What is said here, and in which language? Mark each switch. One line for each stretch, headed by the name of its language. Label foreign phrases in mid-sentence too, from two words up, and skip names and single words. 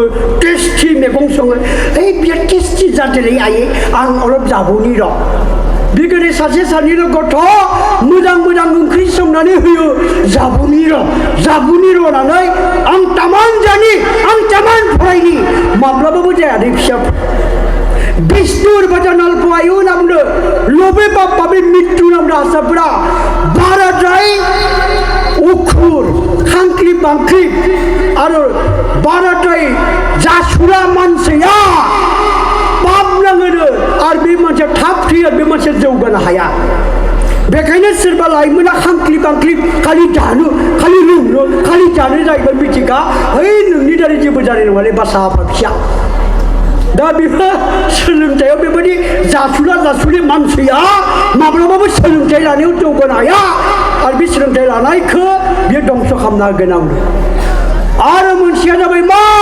Bodo: टेस्टि मैगं सङो ओइ बियो टेस्टि जादोंलै आयै आं अलप जाबोनि र' बिदिनो सासे सानैल' गथ' मोजां ओंख्रि संनानै होयो जाबोनि र' होननानै आं तामान जानि आं तामान फरायनि माब्लाबाबो जायादै फिसा
Bangla: बिष्णुर बचन अल्प आयु
Bodo: नामनो
Bangla: लोभे पापे मृत्यु
Bodo: नामनो आसाफोरा बाराद्राय उखुर खांख्रि बांख्रि आरो बाराद्राय जासुरा मानसिया पाप नाङो आरो बे मानसिया थाब थैयो बे मानसिया जौगानो हाया बेखायनो सोरबा लाइमोना खांख्रि बांख्रि खालि जानो खालि लोंनो खालि जानो जाहैबाय मिथिगा है नोंनि दारै जेबो जानाय नङालै बासा फिसा दा बेफोर सोलोंथायाव बेबायदि जासुलि मानसिया माब्लाबाबो सोलोंथाइ लानायाव जौगानो हाया आरो बे सोलोंथाइ लानायखौ बियो दंस' खालामना गोनां आरो मोनसेया जाबाय मा